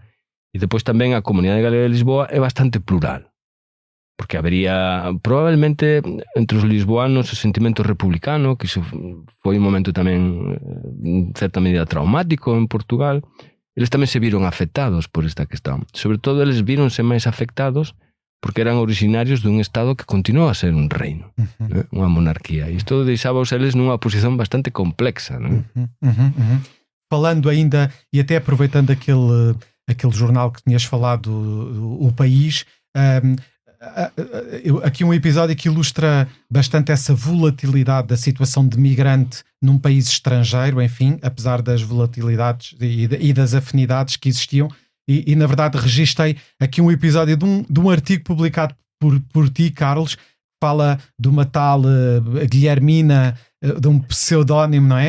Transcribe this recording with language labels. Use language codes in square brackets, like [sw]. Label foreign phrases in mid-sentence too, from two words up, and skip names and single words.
[gl] E depois tamén a comunidade galega de Lisboa é bastante plural, porque habería probablemente entre os lisboanos o sentimento republicano, que iso foi un momento tamén en certa medida traumático en Portugal. Eles tamén se viron afectados por esta questão. Sobre todo eles vironse máis afectados porque eran originarios dun estado que continúa a ser un reino, unha monarquía. E isto deixábaos eles nunha posición bastante complexa. [pt] Falando ainda, e até aproveitando aquele jornal que tinhas falado, O País, aqui um episódio que ilustra bastante essa volatilidade da situação de migrante num país estrangeiro, enfim, apesar das volatilidades e das afinidades que existiam, e na verdade registrei aqui um episódio de um artigo publicado por ti, Carlos, que fala de uma tal Guilhermina, de um pseudónimo, não é?